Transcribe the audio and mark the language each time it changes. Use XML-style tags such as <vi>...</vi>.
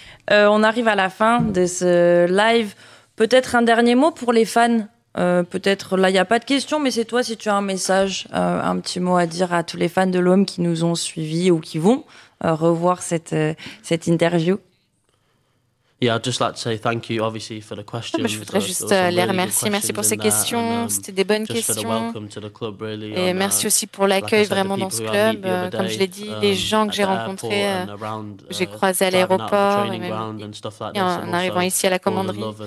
<fr>On arrive à la fin de ce live. Peut-être un dernier mot pour les fans. Peut-être là, il n'y a pas de questions, mais c'est toi, si tu as un message, un petit mot à dire à tous les fans de l'OM qui nous ont suivis ou qui vont revoir cette interview.</fr> <en>Yeah, I'd just like to say thank you, obviously, for the questions.</en> <fr>Je voudrais juste les remercier. Merci pour ces questions. C'était des bonnes questions. Et merci aussi pour l'accueil vraiment dans ce club. Comme je l'ai dit, les gens que j'ai rencontrés, j'ai croisés à l'aéroport et même en arrivant ici à la commanderie.</fr>